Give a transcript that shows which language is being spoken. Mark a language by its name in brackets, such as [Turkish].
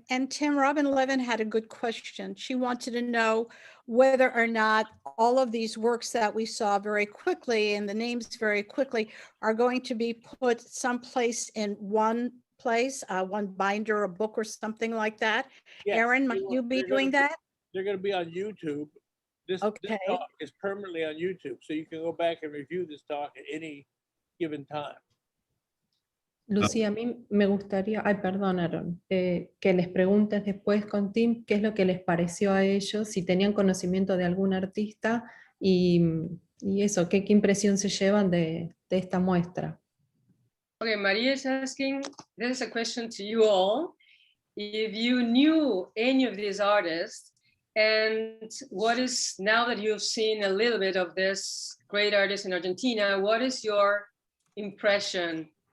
[English] And Tim, Robin Levin had a good question. She wanted to know whether or not all of these works that we saw very quickly and the names very quickly are going to be put someplace in one place, one binder, a book or something like that. Yes, Aaron, might you be doing that? They're going to be on YouTube. This talk is permanently on YouTube, so you can go back and review this talk at any given time. [Spanish] Lucía, a mí me gustaría, perdón, Aaron, que les preguntes después con Tim qué es lo que les pareció a ellos, si tenían conocimiento de algún artista y eso, qué impresión se llevan de esta muestra. [English] Okay, Maria is asking, this is a question to you all. If you knew any of these artists, and what is, now that you've seen a little bit of this great artist in Argentina, what is your impression?